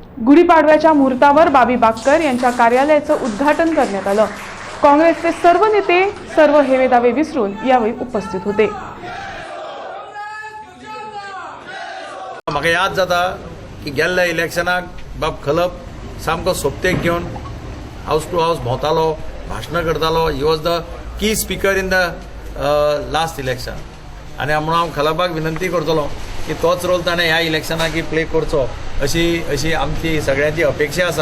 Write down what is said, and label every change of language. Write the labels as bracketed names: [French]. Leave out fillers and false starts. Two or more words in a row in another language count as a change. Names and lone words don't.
[Marathi] गुढीपाडव्याच्या मुहूर्तावर बाबी बाक्कर यांच्या कार्यालयाचं उद्घाटन करण्यात आलं। काँग्रेसचे सर्व नेते सर्व हेवेदावे विसरून यावेळी उपस्थित होते। [Konkani] म्हाका याद जाता की गेल्ल्या इलेक्शनाक बाब खलप सामको सोपतेक घेवन [English] house to house [Konkani] भोंवतालो, भाशणां करतालो। [English] He was the key speaker in the last election. [Konkani] आनी म्हणून हांव खलपाक विनंती करतलो की तोच रोल ताणें ह्या इलेक्शनाक प्ले करचो अशी आमची सगळ्यांची अपेक्षा आसा।